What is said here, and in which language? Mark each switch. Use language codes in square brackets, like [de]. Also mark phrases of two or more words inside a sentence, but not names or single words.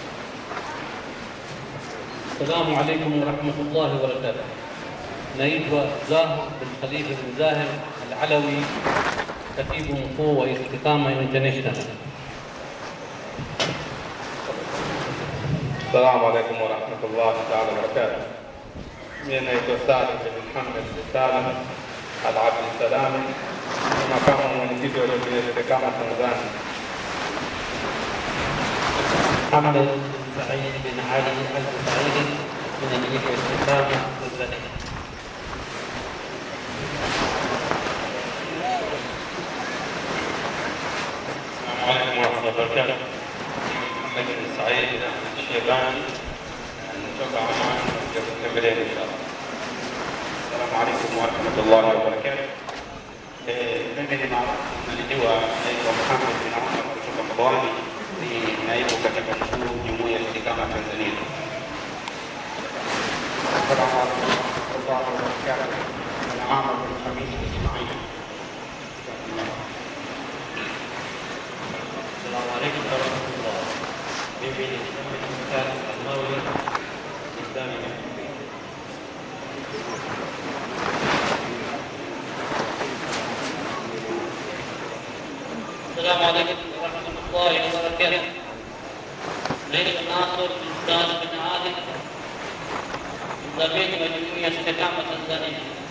[ar] السلام عليكم ورحمة الله وبركاته. [sw] Naitwa Zahir bin Khalifa bin Zahir Al-Alawi, katibu mkuu wa Istiqama International. [ar] السلام عليكم ورحمة الله تعالى وبركاته. [sw] Mimi naitwa Salim bin Muhammad bin Salim Al-Abdi Salami, makamu mwenyekiti wa Istiqama Tanzania. Ahmed bin Said bin Ali Al-Saidi, mwenyekiti wa Istiqama Tanzania. [ar] السلام عليكم ورحمة الله وبركاته. [sw] Ahmed bin Said Al-Shaybani kutoka Oman, kutembelea inshallah. [ar] السلام عليكم ورحمة الله وبركاته. [sw] Mimi nalijua naitwa Muhammad bin Umar kutoka Mbwani, ni naibu katibu mkuu Jumuiya ya Istiqama Tanzania. [ar] السلام عليكم ورحمة الله وبركاته. [sw] Muhammad bin Khamis Ismail. [ar] السلام عليكم ورحمة الله. [sw] Mimi ni Muhammad bin Salim Al-Mawi, Islami. [ar] السلام عليكم ورحمة الله وبركاته. ليلى ناصر بن سعد بن عادل، ضمير جمعية استقامة تنزانيا.